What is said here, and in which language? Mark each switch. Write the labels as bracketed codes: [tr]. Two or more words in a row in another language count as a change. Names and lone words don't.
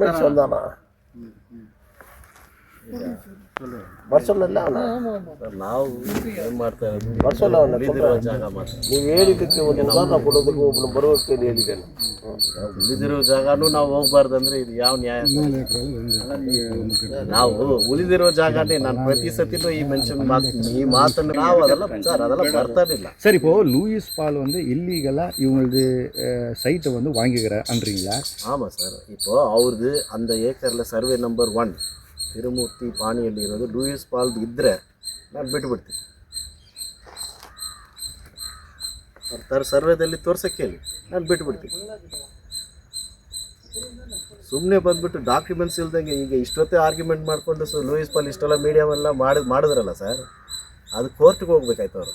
[kn] ಬರ್ಸೋಲ್ಲ ನಾವು ಏನು ಮಾಡ್ತಾ ಇರೋದು, ಬರ್ಸೋಲ್ಲ ಉಳಿದಿರೋ ಜಾಗ ಮಾತ್ರ. ನೀವು ಹೇಳಿದ್ದಕ್ಕೆ ಒಂದು ಉದಾಹರಣೆ ಕೊಡೋದಕ್ಕೆ ಒಬ್ಬನು ಬರೋಕ್ಕೆ ಹೇಳಿದ್ದೇನೆ. ಉಳಿದಿರೋ ಜಾಗನೂ ನಾವು ಹೋಗ್ಬಾರ್ದಂದ್ರೆ ಇದು ಯಾವ ನ್ಯಾಯ? ನಾವು ಉಳಿದಿರೋ ಜಾಗನೇ ನಾನು ಪ್ರತಿ ಸತಿನೂ ಈ ಮೆನ್ಷನ್ ಮಾಡ್ತೀನಿ, ಈ ಮಾತನ್ನು ನಾವು ಅದೆಲ್ಲ ಸರ್ ಅದೆಲ್ಲ ಬರ್ತಾರಿಲ್ಲ. [ta] சரி, இப்போ லூயிஸ் பால் வந்து இல்லீகலா இவங்களது சைட்டை வந்து வாங்கிக்கிறீங்களா? ஆமாம் சார். இப்போ [kn] ಅವ್ರದ್ದು [ta] அந்த ஏக்கரில் [en] survey number [kn] 1 ತಿರುಮೂರ್ತಿ ಪಾಣಿಯಲ್ಲಿ ಇರೋದು ಲೂಯಿಸ್ ಪಾಲ್ದು ಇದ್ದರೆ ನಾನು ಬಿಟ್ಟುಬಿಡ್ತೀನಿ. ಸರ್ವೆದಲ್ಲಿ ತೋರ್ಸಕ್ಕೆ ಹೇಳಿ, ನಾನು ಬಿಟ್ಟುಬಿಡ್ತೀನಿ. ಸುಮ್ಮನೆ ಬಂದುಬಿಟ್ಟು ಡಾಕ್ಯುಮೆಂಟ್ಸ್ ಇಲ್ದಂಗೆ ಈಗ ಇಷ್ಟೊತ್ತೇ ಆರ್ಗ್ಯುಮೆಂಟ್ ಮಾಡಿಕೊಂಡು ಲೂಯಿಸ್ ಪಾಲ್ ಇಷ್ಟೆಲ್ಲ ಮೀಡಿಯಾವೆಲ್ಲ ಮಾಡಿದ್ರಲ್ಲ ಸರ್, ಅದು ಕೋರ್ಟ್ಗೆ ಹೋಗ್ಬೇಕಾಯ್ತು ಅವರು.